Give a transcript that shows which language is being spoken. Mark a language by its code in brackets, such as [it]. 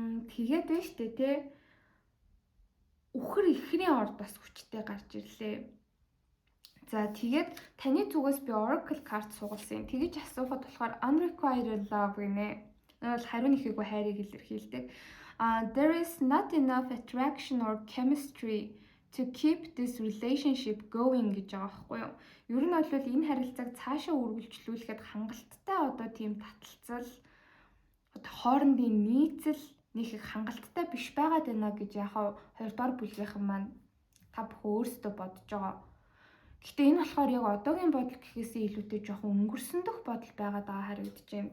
[mn] Тэгээд байна штэ тий. Үхэр ихрийн орд бас хүчтэй гарч ирлээ. За тэгээд таны зүгээс би Oracle card сугалсан. Тэгэж асуухад болохоор [en] unrequited love [mn] гинэ. Энэ бол хариу нэхээгүй хайрыг илэрхийлдэг. [en] There is not enough attraction or chemistry to keep this relationship going [mn] гэж байгаа байхгүй юу? Ер нь бол энэ харилцааг цаашаа үргэлжлүүлэхэд хангалттай одоо тийм таталцал хоорондын нийцэл нэг их хангалттай биш байгаад байна гэж яхаа 2 дугаар бүлгийнхэн маань та бүхэн өөрсдөө бодож байгаа. Гэхдээ энэ болохоор яг одоогийн бодол гэхээсээ илүүтэй жоохон өнгөрсөндөх бодол байгаад байгаа харагдаж байна.